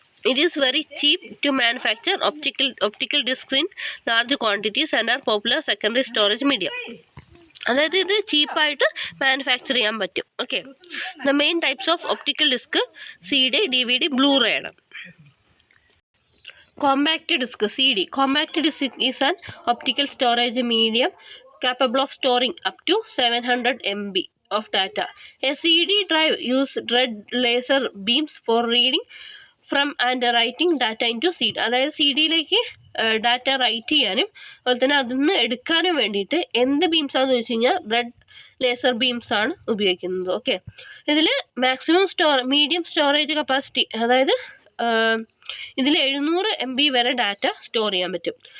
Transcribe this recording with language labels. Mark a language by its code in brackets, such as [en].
[en] It is very cheap to manufacture optical discs in large quantities and are popular secondary storage medium. [ml] അതായത് ഇത് ചീപ്പായിട്ട് manufacture ചെയ്യാൻ പറ്റും. Okay, [en] the main types of optical disc [ml] CD, DVD, Blu-ray ആണ്. [en] Compact disk CD. Compact disk is an optical storage medium capable of storing up to 700 MB of data. A CD drive uses red laser beams for reading from and writing data into CD. [ml] അതായത് CD-യിലേക്ക് data right ചെയ്യാനും അതുപോലെ തന്നെ അതിൽ നിന്ന് എടുക്കാനും വേണ്ടിയിട്ട് എന്ത് ബീംസാണെന്ന് ചോദിച്ചു കഴിഞ്ഞാൽ റെഡ് ലേസർ ബീംസ് ആണ് ഉപയോഗിക്കുന്നത്. ഓക്കെ, ഇതിൽ മാക്സിമം മീഡിയം സ്റ്റോറേജ് കപ്പാസിറ്റി, അതായത് ഇതിൽ 700 MB വരെ ഡാറ്റ സ്റ്റോർ ചെയ്യാൻ പറ്റും.